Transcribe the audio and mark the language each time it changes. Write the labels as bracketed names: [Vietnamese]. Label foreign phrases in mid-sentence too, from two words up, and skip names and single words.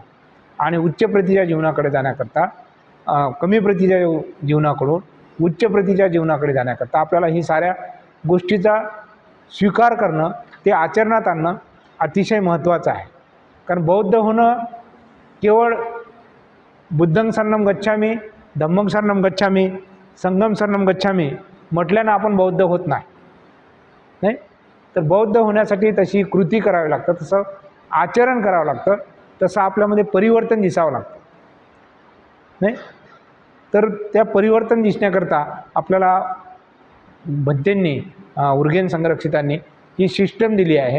[Marathi] आणि उच्च प्रतीच्या जीवनाकडे जाण्याकरता कमी प्रतीच्या जीवनाकडून उच्च प्रतीच्या जीवनाकडे जाण्याकरता आपल्याला ही साऱ्या गोष्टीचा स्वीकार करणं, ते आचरणात आणणं अतिशय महत्त्वाचं आहे. कारण बौद्ध होणं केवळ [Pali] बुद्धं शरणं गच्छामी, धम्मं शरणं गच्छामी, संघं शरणं गच्छामी [Marathi] म्हटल्यानं आपण बौद्ध होत नाही. नाही, तर बौद्ध होण्यासाठी तशी कृती करावी लागतं, तसं आचरण करावं लागतं, तसं आपल्यामध्ये परिवर्तन दिसावं लागतं. नाही, तर त्या परिवर्तन दिसण्याकरता आपल्याला भंतेंनी उर्गेन संरक्षितांनी ही सिस्टम दिली आहे.